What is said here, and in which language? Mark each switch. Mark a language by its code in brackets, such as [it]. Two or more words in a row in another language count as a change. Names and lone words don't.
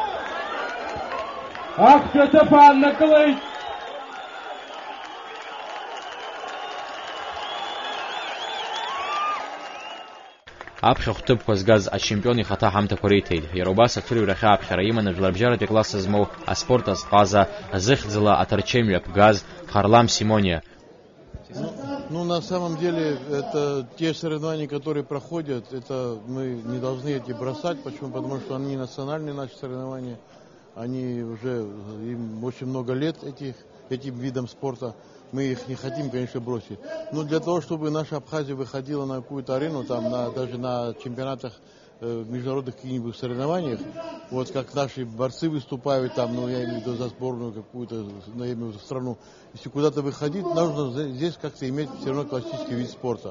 [ab] Актәи аҭыԥ ааннакылеит аԥхьахә ҭыԥқәа згаз ачемпион ихаҭа ҳамҭақәа реиҭеит. Иара убас аҽырҩрахьы аԥхьара иманы жәларбжьаратәи класс змоу аспорт азҟаза зыхьӡала аҭарчемҩа ԥгаз Харлам Симониа. [ru] Ну, на самом деле, это те соревнования, которые проходят, это мы не должны эти бросать. Почему? Потому что они национальные наши соревнования. Они уже, им очень много лет этим видам спорта. Мы их не хотим, конечно, бросить. Но для того, чтобы наша Абхазия выходила на какую-то арену, там, даже на чемпионатах, международных каких-нибудь соревнованиях, вот как наши борцы выступают там, ну, я имею в виду за сборную какую-то, ну, я имею в виду страну, если куда-то выходить, нужно здесь как-то иметь все равно классический вид спорта.